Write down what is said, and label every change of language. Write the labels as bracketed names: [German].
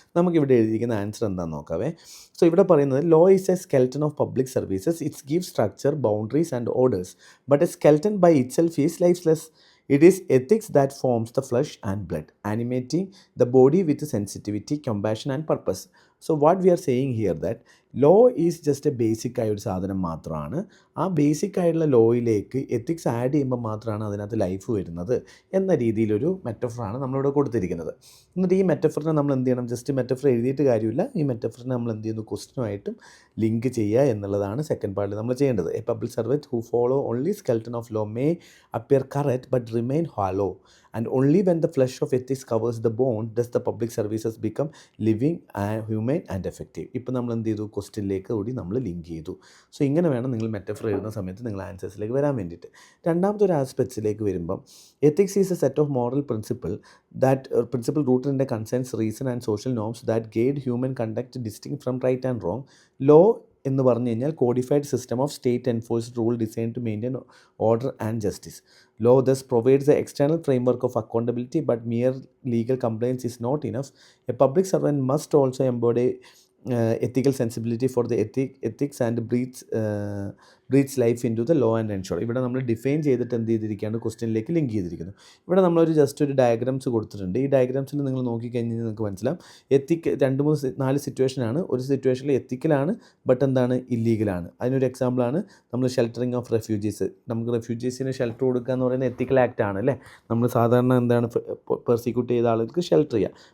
[Malayalam] നമുക്കിവിടെ എഴുതിയിരിക്കുന്ന ആൻസർ എന്താണെന്ന് നോക്കാവേ. സോ ഇവിടെ പറയുന്നത് [English] Law is a skeleton of public services. It's give structure, boundaries and orders, but a skeleton by itself is lifeless. It is ethics that forms the flesh and blood, animating the body with sensitivity, compassion and purpose. So what we are saying here that law is just a basic [Malayalam] ആയ ഒരു സാധനം മാത്രമാണ്. ആ basic ആയിട്ടുള്ള ലോയിലേക്ക് ethics add ചെയ്യുമ്പോൾ മാത്രമാണ് അതിനകത്ത് life വരുന്നത് എന്ന രീതിയിലൊരു മെറ്റഫറാണ് നമ്മളിവിടെ കൊടുത്തിരിക്കുന്നത്. എന്നിട്ട് ഈ മെറ്റഫറിനെ നമ്മൾ എന്ത് ചെയ്യണം, ജസ്റ്റ് മെറ്റഫർ എഴുതിയിട്ട് കാര്യമില്ല, ഈ മെറ്റഫറിനെ നമ്മൾ എന്ത് ചെയ്യുന്നു, ക്വസ്റ്റ്യനുമായിട്ടും ലിങ്ക് ചെയ്യുക എന്നുള്ളതാണ് സെക്കൻഡ് പാർട്ടിൽ നമ്മൾ ചെയ്യേണ്ടത്. [English] A public servant who follow only skeleton of law may appear correct but remain hollow, and only when the flesh of ethics covers the bone does the public services become living and humane and effective. [Malayalam] ഇപ്പോൾ നമ്മൾ എന്ത് ചെയ്തു, ക്വസ്റ്റ്യനിലേക്ക് കൂടി നമ്മൾ link ചെയ്തു. So ഇങ്ങനെ വേണം നിങ്ങൾ മെറ്റഫർ എഴുതുന്ന സമയത്ത് നിങ്ങൾ ആൻസേഴ്സിലേക്ക് വരാൻ വേണ്ടിയിട്ട്. രണ്ടാമത്തെ ഒരു ആസ്പെക്ട്സിലേക്ക് വരുമ്പം [English] Ethics is a set of moral principle rooted in the conscience, reason and social norms that guide human conduct distinguish from right and wrong. Law [Malayalam] എന്ന് പറഞ്ഞു കഴിഞ്ഞാൽ [English] Codified system of state enforced rule design to maintain order and justice. Law thus provides the external framework of accountability, but mere legal compliance is not enough. A public servant must also embody ethical sensibility for the ethics and breathes life into the law and ensure. [Malayalam] ഇവിടെ നമ്മൾ define ചെയ്തിട്ട് എന്ത് ചെയ്തിരിക്കുകയാണ്, ക്വസ്റ്റ്യനിലേക്ക് link ചെയ്തിരിക്കുന്നു. ഇവിടെ നമ്മളൊരു just ഒരു ഡയഗ്രാംസ് കൊടുത്തിട്ടുണ്ട്. ഈ ഡയഗ്രാംസിൽ നിങ്ങൾ നോക്കിക്കഴിഞ്ഞാൽ നിങ്ങൾക്ക് മനസ്സിലാവും എത്തിക്ക് 2-3-4 സിറ്റുവേഷനാണ്. ഒരു സിറ്റുവേഷനിൽ എത്തിക്കലാണ് ബട്ട് എന്താണ്, ഇല്ലീഗലാണ്. അതിനൊരു എക്സാമ്പിളാണ് നമ്മൾ ഷെൽട്ടറിങ് ഓഫ് റെഫ്യൂജീസ്. നമുക്ക് റെഫ്യൂജീസിന് ഷെൽട്ടർ കൊടുക്കുക എന്ന് പറയുന്നത് എത്തിക്കൽ ആക്ട് ആണ് അല്ലേ. നമ്മൾ സാധാരണ എന്താണ് പെർസിക്യൂട്ട് ചെയ്ത ആളുകൾക്ക് ഷെൽട്ടർ ചെയ്യുക.